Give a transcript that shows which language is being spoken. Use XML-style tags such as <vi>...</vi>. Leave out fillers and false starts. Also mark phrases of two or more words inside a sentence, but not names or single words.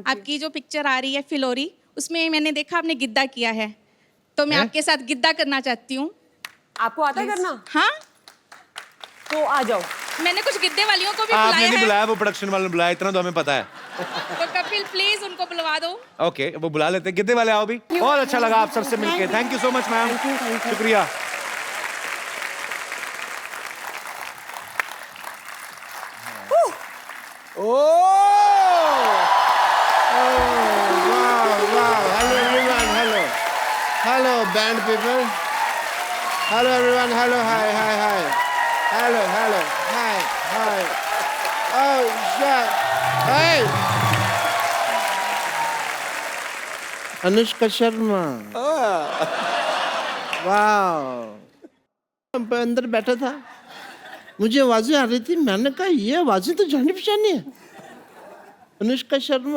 <hi>आपकी जो पिक्चर आ रही है फिलोरी, उसमें मैंने देखा आपने गिद्दा किया है, तो मैं हैं? आपके साथ गिद्दा करना चाहती हूँ। आपको आता है करना? हाँ, तो आ जाओ। मैंने कुछ गिद्दे वालियों को भी आपने बुलाया नहीं है, बुलाया, वो प्रोडक्शन वाले ने बुलाया, इतना तो हमें पता है। तो कपिल प्लीज उनको बुलवा दो। ओके वो बुला लेते हैं। गिद्दे वाले आओ भी। बहुत अच्छा लगा आप सबसे मिलके।</hi> <en>thank you so much ma'am,</en> <hi>शुक्रिया।</hi> <en>Hello, band people. Hello, everyone. Hello, hi, hi, hi. Hello, hello, hi, hi. Oh, shit. Hey!</en> <hi>अनुष्का शर्मा। वाह। अंदर बैठा था, मुझे आवाजें आ रही थी, मैंने कहा ये आवाजें तो जानी पहचानी है, अनुष्का शर्मा।</hi>